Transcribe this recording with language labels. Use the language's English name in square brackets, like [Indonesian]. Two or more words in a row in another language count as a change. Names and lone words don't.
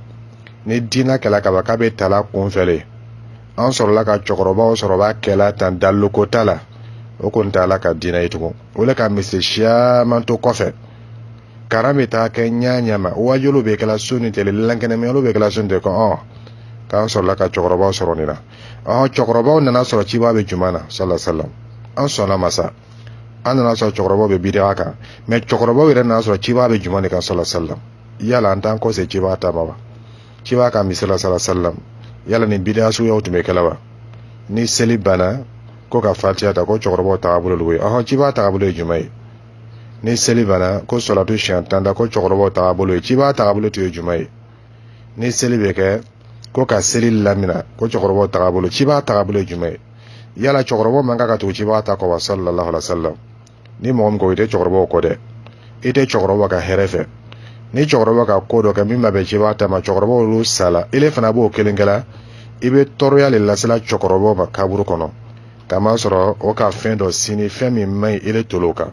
[Bambara] ni diinɛ kɛla kaba k'a bɛ tala kunfɛle, an sɔrɔla ka cɛkɔrɔbaw sɔrɔ b'a kɛla tan dalilu ko t'a la, o kɔni t'a la ka diinɛ ye tugun. o le ka misiri caman to kɔfɛ, karan bɛ taa kɛ ɲa ma, wajulu bɛ kɛla su ni tɛle, lankɛnɛmɛlu bɛ kɛla su ni tɛ ko k'an sɔrɔla ka cɛkɔrɔbaw sɔrɔ nin na. cɛkɔrɔbaw nana sɔrɔ ciba bɛ juma na [Arabic] صلى الله عليه وسلم, [Bambara] an sɔnna masa. an nana sɔrɔ cɛkɔrɔbaw bɛ bid'a kan, mais cɛkɔrɔbaw yɛrɛ nana sɔrɔ ciba bɛ juma de kan [Arabic] صلى الله عليه وسلم. [Bambara] yala an t'an kɔse ciba ta ma wa? ciba ka misiri la [Arabic] صلى الله عليه وسلم, [Bambara] yala ni bid'a suguyaw tun bɛ kɛla wa? ni seli banna ko ka fatiha ta ko cɛkɔrɔbaw tagabolo de ye, ciba tagabolo ye jumɛn ye? ni seli banna ko salatu siɲɛ 10 da ko cɛkɔrɔbaw tagabolo ye, ciba tagabolo tun ye jumɛn ye? ni seli bɛ kɛ ko ka seli lamina ko cɛkɔrɔbaw tagabolo, ciba tagabolo ye jumɛn ye? yala cɛkɔrɔbaw man kan ka tugu ciba ta kɔ wa [Arabic] صلى الله عليه وسلم? [Bambara] ni mɔgɔ min ko i tɛ cɛkɔrɔbaw kɔ dɛ, i tɛ cɛkɔrɔbaw ka hɛrɛ fɛ. ni cɛkɔrɔba ka ko dɔ kɛ min ma bɛn ciba ta ma, cɛkɔrɔbaw olu sala, ile fana b'o kelen kɛla, i bɛ tɔɔrɔya le lasela cɛkɔrɔbaw ma kaburu kɔnɔ, kama sɔrɔ o ka fɛn dɔ sini, fɛn min man ɲi ile tolo kan.